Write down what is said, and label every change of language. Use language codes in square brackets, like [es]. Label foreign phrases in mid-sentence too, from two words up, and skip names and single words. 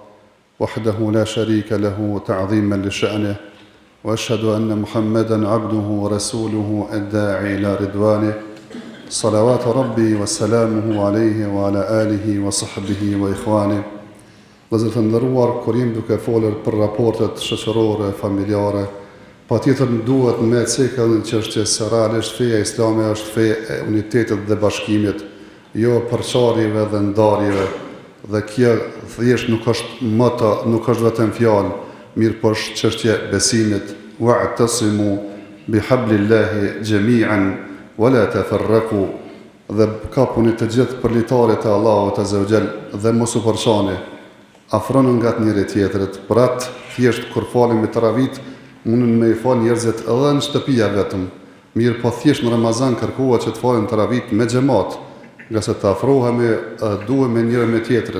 [ar] وحده لا شريك له تعظيما لشأنه وأشهد أن محمدا عبده ورسوله الداعي إلى رضوانه صلوات ربي وسلامه عليه وعلى آله وصحبه وإخوانه. [sq] Vëllezër të nderuar, kur jemi duke folur për raportet shoqërore, familjare, patjetër duhet me cekë në çështje se realisht feja islame është fe e unitetit dhe bashkimit, jo përçarjeve dhe ndarjeve. Dhe kjo thjesht nuk është moto, nuk është vetëm fjalë, mirë po është çështje besimit. [ar] واعتصموا بحبل الله جميعا ولا تفرقوا. [sq] Dhe kapuni të gjithë për litaret e Allahut [ar] عز وجل [sq] dhe mos u përçani. Afroni nga të njëri tjetrit. Për atë thjesht kur falemi taravit, mundën me i fal njerëzit edhe në shtëpia vetëm. Mirë po thjesht në Ramazan kërkohet që të falim taravit me xhamat, nga se të afrohemi duhem me njëri me tjetrin.